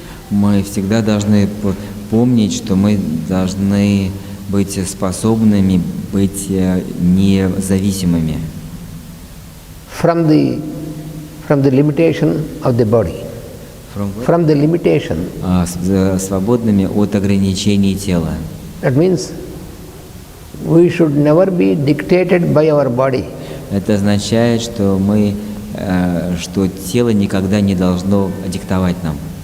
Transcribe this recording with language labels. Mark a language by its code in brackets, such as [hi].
[ru] Мы всегда должны помнить, что мы должны быть способными быть независимыми. [en] From the limitation of the body. From the limitation. [ru] Свободными от ограничений тела. [en] That means we should never be dictated by our body. [ru] Это означает, что что тело никогда не должно диктовать нам.